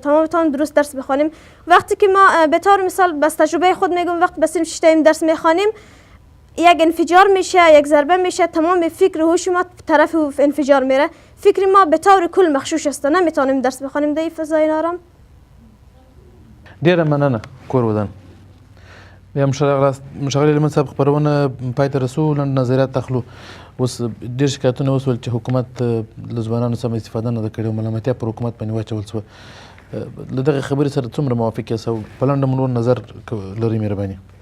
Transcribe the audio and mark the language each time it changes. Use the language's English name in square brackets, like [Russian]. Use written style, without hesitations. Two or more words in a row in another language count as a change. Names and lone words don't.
[Persian] تمام درست درس بخوانیم. وقتی که ما به طور مثال بس تجربه خود میگم، وقتی بسیم ششتیم درس میخوانیم یک انفجار میشه، یک ضربه میشه، تمام فکر و هوش ما طرف انفجار میره. فکر ما به طور کل مخشوش است، نمیتونیم درس بخوانیم در فضای نارام. [Pashto] ډیره مننه کور ودان. بیا مشغل علمن صاحب خبرونه پای ته رسو لنډ نظریات تخلو. اوس ډېر شکایتونه وسول چې حکومت له ځوانانو سمه استفاده نه ده کړې او ملامتیا پر حکومت باندې واچول شوه. له دغې خبرې سره څومره موافق یاست او په لنډه نور نظر لرئ مهرباني؟